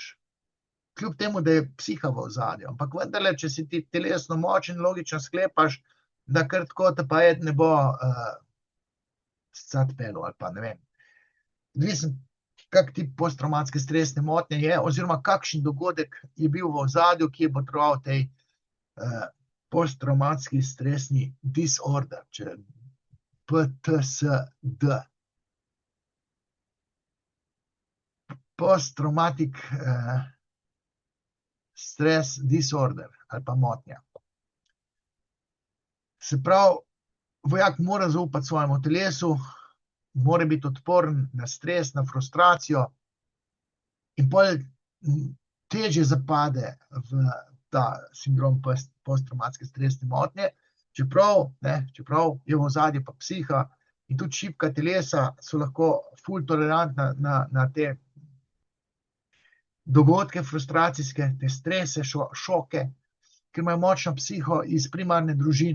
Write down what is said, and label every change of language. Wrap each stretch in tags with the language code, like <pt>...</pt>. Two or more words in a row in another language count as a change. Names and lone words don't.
<sl>Kljub temu, da je psiha v ozadju. Ampak vendarle, če si ti telesno močen, logično sklepaš, da kar tako te pa ne bo scat pelo ali pa ne vem. Odvisno, kak tip posttraumatske stresne motnje je, oziroma kakšen dogodek je bil v ozadju, ki je botroval tej posttraumatski stresni disorder, če PTSD.</sl> <en>Post-traumatic stress disorder</en> <sl>ali pa motnja. Se pravi, vojak mora zaupati svojemu telesu, mora biti odporen na stres, na frustracijo in potem težje zapade v ta sindrom posttraumatske stresne motnje, čeprav je v ozadju pa psiha in tudi šibka telesa so lahko ful tolerantna na te dogodke frustracijske, te strese, šoke, ker imajo močno psiho iz primarne družine.</sl>